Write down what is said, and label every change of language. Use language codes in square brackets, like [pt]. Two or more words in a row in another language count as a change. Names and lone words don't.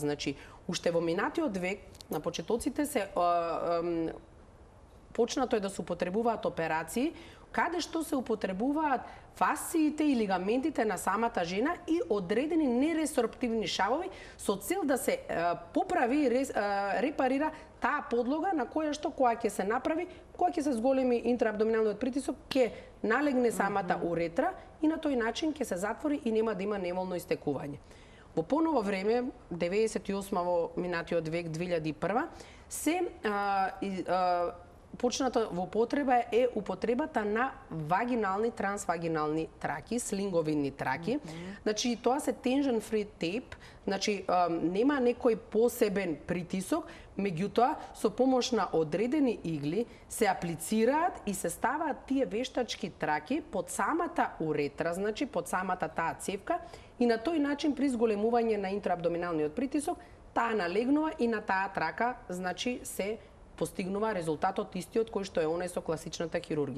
[mk] Значи, уште во минатиот век, на почетоците почнато е да се употребуваат операции каде што се употребуваат фасциите и лигаментите на самата жена и одредени нересорптивни шавови со цел да се поправи и репарира таа подлога на која што кога ќе се направи, кога ќе се зголеми интраабдоминалниот притисок, ќе налегне самата уретра и на тој начин ќе се затвори и нема да има неволно истекување. Во поново време, 98 во минатиот век, 2001, се почната во употреба е употребата на вагинални, трансвагинални траки, слинговидни траки. Значи, тоа се [en] tension free tape, [mk] значи нема некој посебен притисок, меѓутоа со помош на одредени игли се аплицираат и се ставаат тие вештачки траки под самата уретра, значи под самата таа цевка и на тој начин при зголемување на интраабдоминалниот притисок, таа налегнува и на таа трака, значи се постигнува резултатот истиот кој што е оној со класичната хирургија.